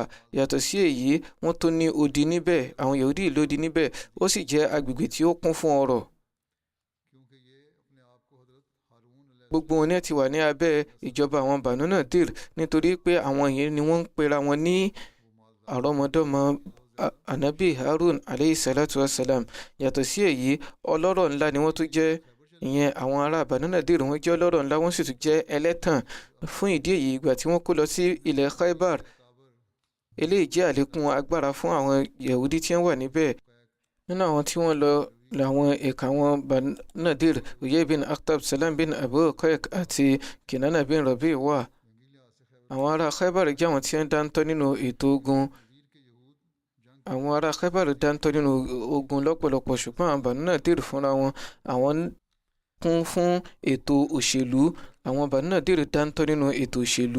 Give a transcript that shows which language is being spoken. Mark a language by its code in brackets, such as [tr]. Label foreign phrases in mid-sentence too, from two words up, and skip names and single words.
[yo] Yàtọ̀ sí èyí, wọ́n tó ní odi níbẹ̀, àwọn Yahudi lódi níbẹ̀. Ó sì jẹ́ agbègbè tí ó kún fún ọrọ̀. Gbogbo wọn ní ti wà ní abẹ́ ìjọba àwọn Banu Nadir, nítorí pé àwọn yìí ni wọ́n ń pera wọn ní àrọ́mọdọ́mọ Ànábì Harun [ar] عليه الصلاة والسلام. [yo] Yàtọ̀ sí èyí, ọlọ́rọ̀ ńlá ni wọ́n tún jẹ́. Ìyẹn àwọn ará Banu Nadir wọ́n jẹ́ ọlọ́rọ̀ ńlá, wọ́n sì tún jẹ́ ẹlẹ́tàn. Fún ìdí èyí, ìgbà tí wọ́n kó lọ sí ilẹ̀ Khaybar, eléyìí jẹ́ àlékún agbára fún àwọn Yahudi tí wọ́n wà níbẹ̀. Nínú àwọn tí wọ́n lọ làwọn ẹ̀ka àwọn Banu Nadir, Uyay bin Akhtab, Salam bin Abu Qaik àti Kinana bin Rabi wà. Àwọn ará Khaybar jẹ́ àwọn tí wọ́n dáńtọ́ nínú ètò ogun. Àwọn ará Khaybar dáńtọ́ nínú ogun lọ́pọ̀lọpọ̀, ṣùgbọ́n àwọn Banu Nadir fúnra wọn, àwọn kún fún ètò òṣèlú àwọn Banu Nadir dáńtọ́ nínú ètò òṣèlú.